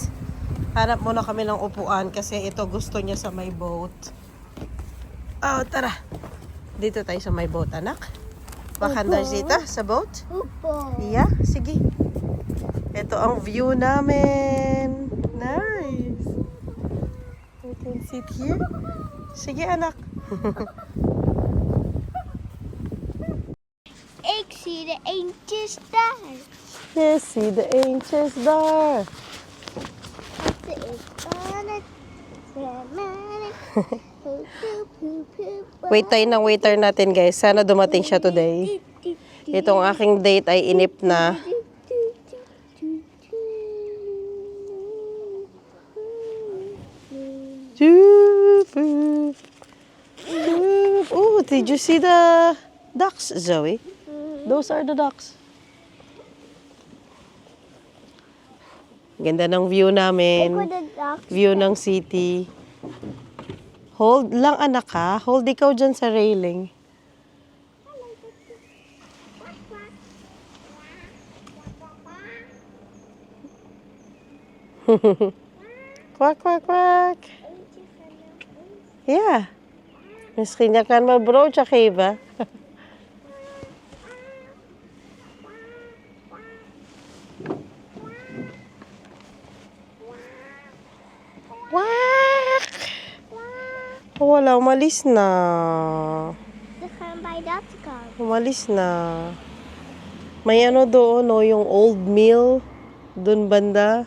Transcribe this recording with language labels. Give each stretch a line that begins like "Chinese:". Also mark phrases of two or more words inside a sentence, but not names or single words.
Filipino: Hanap muna kami ng upuan kasi ito gusto niya sa may boat. Oh, tara. Dito tayo sa may boat, anak. Bakanda dito sa boat? Upo. Yeah, sige. Ito ang view namin.
English: Nice. We can sit here.
Filipino: Sige, anak.
Dutch: Ik zie de eentjes daar.
English: Yes, see the angels there.
Dutch: Wat is aan het zwemmen?
Filipino: Wait tayo ng waiter natin, guys. Sana dumating siya today. Itong aking date ay inip na.
English: Oh, did you see the ducks, Zoe? Those are the ducks.
Filipino: Ganda ng view namin. View ng city. Hold lang, anak ha. Hold ikaw dyan sa railing. Quack, quack, quack.
Dutch: Ja. Misschien je kan me een broodje geven. Quack.
Filipino: Wala, umalis na.
Dutch: We gaan bij dat kant.
Filipino: Umalis na. May ano doon, no, yung
English: old mill.
Filipino: Doon banda.